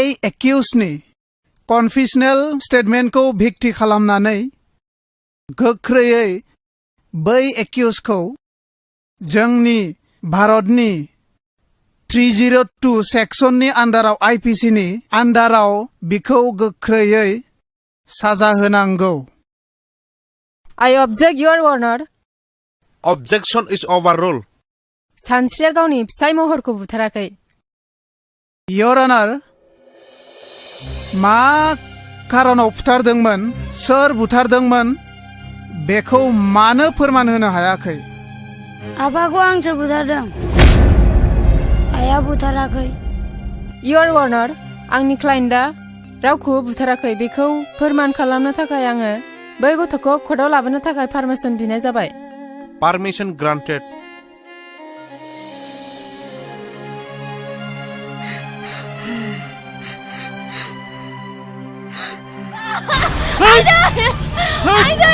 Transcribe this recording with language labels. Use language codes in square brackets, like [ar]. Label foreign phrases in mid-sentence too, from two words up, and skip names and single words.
[brx] एक्यूजनि [en] confessional statementखौ [brx] भिक्ति खालामनानै गोख्रैयै बै एक्यूजखौ जोंनि भारतनि 302 सेक्सननि आन्डाराव आईपीसीनि आन्डाराव बिखौ गोख्रैयै साजा होनांगौ [en] I object, Your Honor. Objection is overruled. [brx] सानस्रिया गावनि फिसाय महरखौ बुथाराखै [en] Your Honor, [brx] मा खारनाव बुथारदोंमोन सोर बुथारदोंमोन बेखौ मानो फोरमान होनो हायाखै आफाखौ आंसो बुथारदों आइया बुथाराखै [en] Your Honor, [brx] आंनि क्लाइन्टआ रावखौबो बुथाराखै बेखौ फोरमान खालामनो थाखाय आङो बै गथ'खौ कर्टआव लाबोनो थाखाय पारमिसन बिनाय जाबाय [en] Permission granted. Aida!